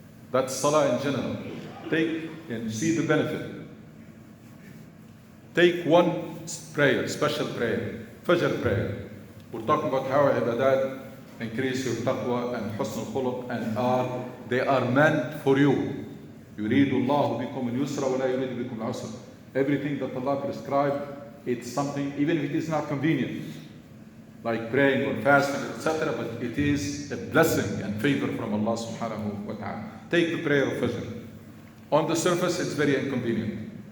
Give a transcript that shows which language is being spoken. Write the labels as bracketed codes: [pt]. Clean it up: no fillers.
[en] That's salah in general. Take and see the benefit. Take one prayer, special prayer, Fajr prayer. We're talking about how ibadat increase your taqwa and husn al-khuluq, and they are meant for you. [ar] يريد الله بكم اليسر ولا يريد بكم العسر. [en] Everything that Allah prescribed, it's something, even if it is not convenient, like praying or fasting, etc., but it is a blessing and favor from Allah subhanahu wa ta'ala. Take the prayer of Fajr. On the surface, it's very inconvenient.